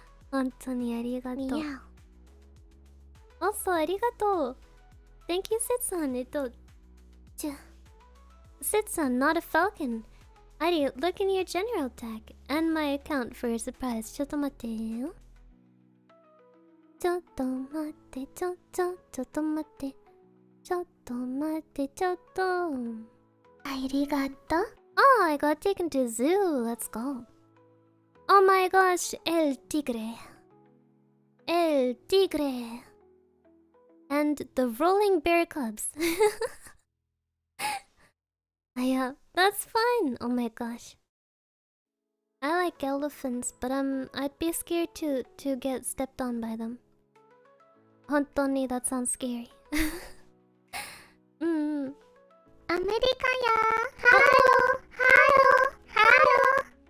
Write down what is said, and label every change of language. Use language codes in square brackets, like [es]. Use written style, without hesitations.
[ja] 本当にありがとう。 [en] Yeah. Also, [ja] ありがとう。 [en] Thank you, Sitsan. Sitsan, not a falcon. Adi, look in your general tag and my account for a surprise. [ja] ちょっと待ってよ。ちょっと待って、ちょっと待って。ちょっと待って、ちょっと。ありがとう。 [en] Oh, I got taken to zoo. Let's go. Oh my gosh, El Tigre. El Tigre. And the Rolling Bear Cubs. Yeah, that's fine. Oh my gosh. I like elephants, but I'd be scared to get stepped on by them. [ja] 本当に [en] that sounds scary. [ja] アメリカや。 [en] ハロー、ハロー、ハロー。